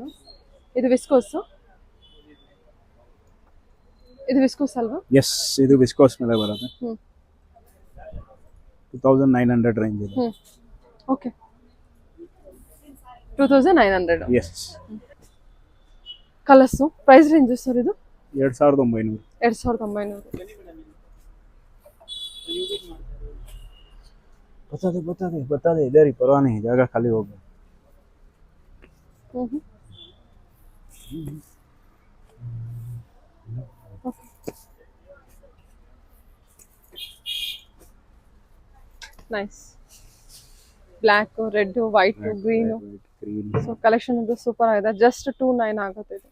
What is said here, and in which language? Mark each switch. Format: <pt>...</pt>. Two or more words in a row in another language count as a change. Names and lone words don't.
<kn>ಇದು ವಿಸ್ಕೋಸ್, ಅಲ್ವಾ? ಎಸ್, ಇದು ವಿಸ್ಕೋಸ್ ಮೇಲೆ ಬರುತ್ತೆ. 2900 ರೇಂಜ್ ಇದೆ. ಓಕೆ, 2900. ಎಸ್.</kn> <en>Colors price range sir</en> <kn>ಇದು? 2900. 2900.</kn> <hi>बता दे इधर ही, परवाह नहीं, जगह खाली हो गया.</hi> <kn>ನೈಸ್.</kn> <en>Black, red, white, green. So collection</en> <kn>ಇದು ಸೂಪರ್ ಆಗಿದೆ. ಜಸ್ಟ್ 29 ಆಗುತ್ತೆ ಇದು.</kn>